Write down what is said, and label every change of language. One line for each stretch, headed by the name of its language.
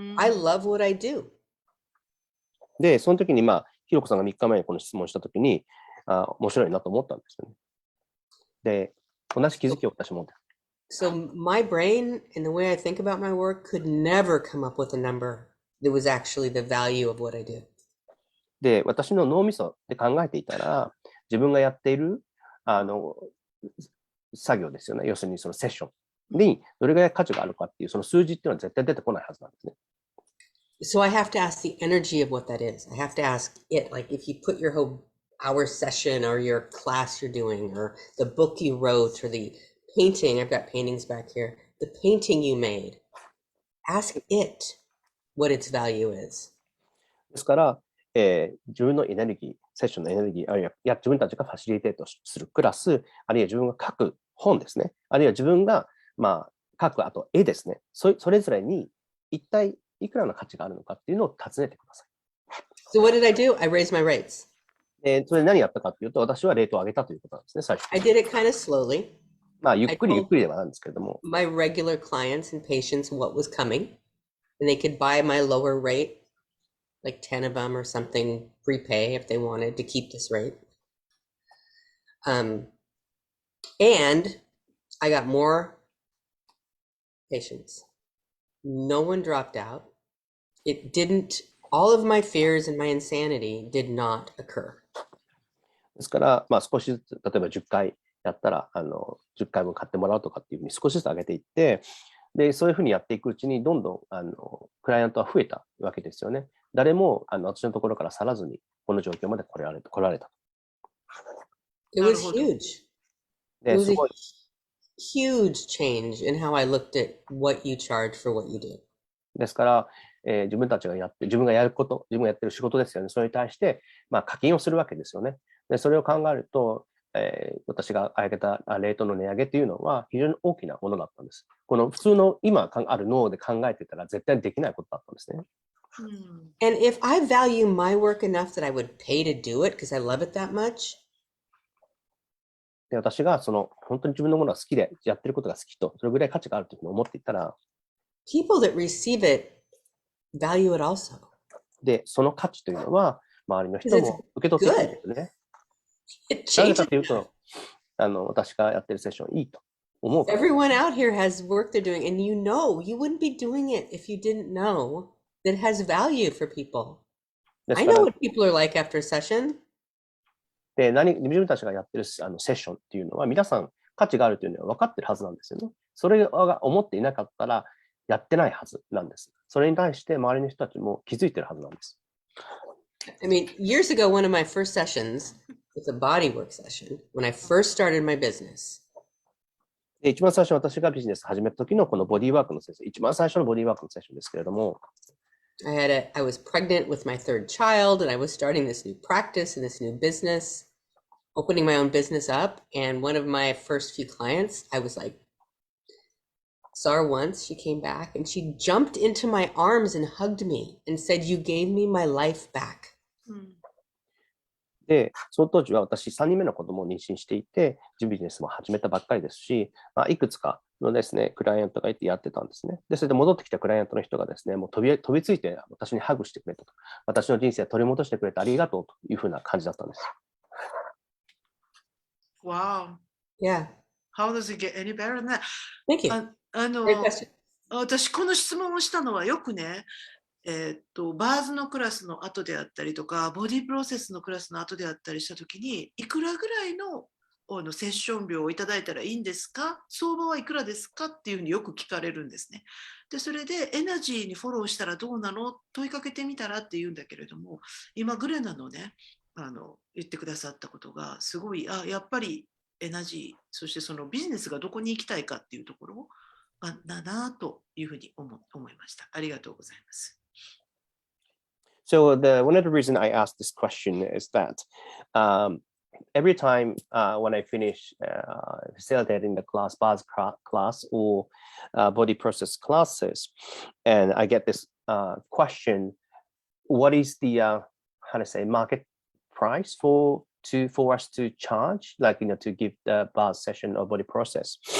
English: I love what I do.
Japanese: で、その時にひろこさんが3日前にこの質問した時に、面白いなと思ったんですよね。で、同じ気づきを私も持って。
English: So my brain and the way I think about my work could never come up with a number that was actually the value of what I do.
Japanese: で、私の脳みそで考えていたら、自分がやっている作業ですよね。要するにそのセッションにどれぐらい価値があるかっていうその数字っていうのは絶対出てこないはずなんですね。
English: So I have to ask the energy of what that is. I have to ask it, like if you put your whole hour session or your class you're doing or the book you wrote or the painting, I've got paintings back here, the painting you made, ask it what its value is.
Japanese: ですから、自分のエネルギー、セッションのエネルギー、あるいは自分たちがファシリテートするクラス、あるいは自分が書く本ですね、あるいは自分が、書くあと絵ですね、それぞれに一体いくらの価値があるのかっていうのを尋ねてください。
English: So what did I do? I raised my rates.
Japanese: それで何やったかというと、私はレートを上げたということなんですね、最初。
English: I did it kind of slowly.
Japanese: ゆっくりではなんですけれども。
English: My regular clients and patients what was coming, and they could buy my lower rate, like 10 of them or something, prepay if they wanted to keep this rate. And I got more patients. No one dropped out. It didn't, all of my fears and my insanity did not occur.
Japanese: ですから、少しずつ、例えば10回やったら、10回分買ってもらうとかっていうふうに少しずつ上げていって、で、そういうふうにやっていくうちに、どんどん、クライアントは増えたわけですよね。誰も、私のところから去らずに、この状況まで来られた。
English: It was huge. It
Japanese: で、
English: was
Japanese: す
English: a
Japanese: ごい。
English: huge change in how I looked at what you charge for what you do.
Japanese: ですから、自分たちが自分がやること、自分がやってる仕事ですよね。それに対して、課金をするわけですよね。で、それを考えると、私が挙げたレートの値上げというのは非常に大きなものだったんです。この普通の今ある脳で考えてたら絶対できないことだったんですね。
English: And if I value my work enough that I would pay to do it because I love it that much,
Japanese: で、私が本当に自分のものが好きでやってることが好きと、それぐらい価値があるというふうに思っていたら、
English: people that receive it value it also.
Japanese: で、その価値というのは周りの人も受け取ってくれるんですね。なぜかというと、私がやってるセッションいいと思うから。
English: Everyone out here has work they're doing, and you wouldn't be doing it if you didn't know that it has value for people. I know what people are like after a session.
Japanese: で、自分たちがやってるセッションっていうのは、皆さん価値があるというのは分かってるはずなんですよね。それが思っていなかったら、やってないはずなんです。それに対して周りの人たちも気づいてるはずなんです。
English: I mean, years ago, one of my first sessions was a bodywork session when I first started my business.
Japanese: で、一番最初私がビジネス始めた時のこのボディーワークのセッション、一番最初のボディーワークのセッションですけれども、
English: I was pregnant with my third child, and I was starting this new practice and this new business, opening my own business up. And one of my first few clients, I was like, saw her once, she came back, and she jumped into my arms and hugged me and said, "You gave me my life back."
Japanese: で、その当時は私3人目の子供を妊娠していて、ビジネスも始めたばっかりですし、いくつかのですね、クライアントがいてやってたんですね。で、それで戻ってきたクライアントの人がですね、もう飛びついて私にハグしてくれたと。私の人生を取り戻してくれてありがとうというふうな感じだったんです。
English: Wow. Yeah. How does it get any better than that? Thank you. Great question.
Japanese: 私、この質問をしたのはよくね、バーズのクラスの後であったりとか、ボディプロセスのクラスの後であったりしたときに、いくらぐらいのセッション料をいただいたらいいんですか、相場はいくらですかっていうふうによく聞かれるんですね。で、それでエナジーにフォローしたらどうなの、問いかけてみたらって言うんだけれども、今グレナのね、言ってくださったことがすごい、やっぱりエナジー、そしてそのビジネスがどこに行きたいかっていうところだなというふうに思いました。ありがとうございます。
English: So one of the reasons I asked this question is that every time when I finish facilitating the bars class or body process classes, and I get this question, what is the how to say market price for us to charge, like to give the bars session or body process?